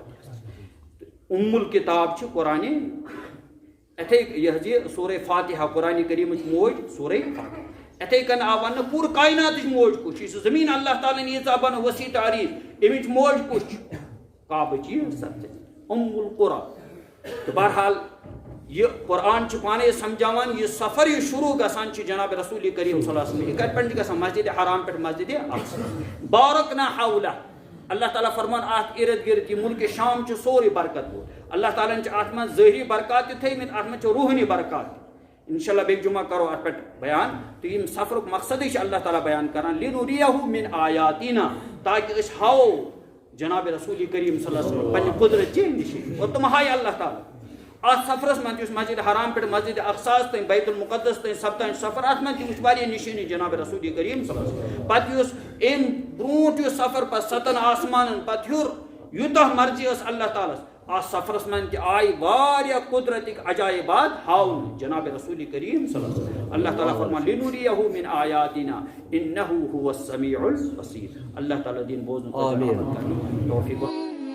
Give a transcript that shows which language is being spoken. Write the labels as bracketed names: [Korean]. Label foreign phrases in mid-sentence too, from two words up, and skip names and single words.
[Kashmiri] فاتحہ الکتاب چھُ قرآنِ یِتھے یہِ سورہ فاتحہ قرآنِ کریٖمٕچ موج سورہ فاتحہ یِتھے کٔنۍ آو وننہٕ پوٗرٕ کایناتٕچ موج کُس چھِ یہِ چھُ زمیٖن اللہ تعالیٰ ہن ییٖژاہ بنٲو وسیع تعریٖف اَمِچ موج کُس چھُ کعبٕچ القرى تہٕ بہرحال یہ قرآن چھُ پانے سمجھاوان یہ سفر یہ شروع گژھان چھُ جناب رسول کریم [Arabic] صلی اللہ علیہ وسلم [Kashmiri] یہ کتہِ پٮ۪ٹھ چھُ گژھان مسجد حرام پٮ۪ٹھ مسجد اقصی [Arabic] بارکنا حولہ [Kashmiri] اللہ تعالیٰ فرمان اتھ ارد گرد یہ ملک شام چھُ سورُے برکت وول اللہ تعالیٰ ہن چھِ اتھ منٛز ظٲہری برکات تہِ تھٲیمٕتۍ اتھ منٛز چھِ روحٲنی برکات تہِ انشاءاللہ بیٚکہِ جمعہ کرو اتھ پٮ۪ٹھ بیان تہٕ ییٚمہِ سفرُک مقصدٕے چھُ اللہ تعالیٰ بیان کران [Arabic] لِنُریہُ من آیاتِنا [Kashmiri] تاکہِ أسۍ ہاوو جناب رسول کریم [Arabic] صلی اللہ علیہ وسلم [Kashmiri] پننہِ قدرت چہِ نِشٲنی اور تِم ہایہِ اللہ تعالیٰ اتھ سفرس منٛز یُس مسجد حرام پٮ۪ٹھ مسجد اقصاہس تام بیت المقدس تام سپدان چھُ سفر اتھ منٛز تہِ وٕچھ واریاہ نِشٲنی جناب رسول کریم [Arabic] صلی اللہ علیہ وسلم [Kashmiri] پتہٕ یُس امہِ برونٛٹھ یُس سفر پتہٕ 7 آسمانن پتہٕ ہیوٚر یوٗتاہ مرضی ٲس اللہ تعالیٰ ہس اتھ سفرس منٛز تہِ آیہِ واریاہ قدرتٕکۍ عجایبات ہاونہٕ جناب رسول کریم [Arabic] صلی اللہ علیہ وسلم [Kashmiri] اللہ تعالیٰ فرمان [Arabic] لِنُریہُ من آیاتِنا انہ هو السمیع البصیر [Kashmiri] اللہ تعالیٰ دِیِن بوزنُک توفیٖق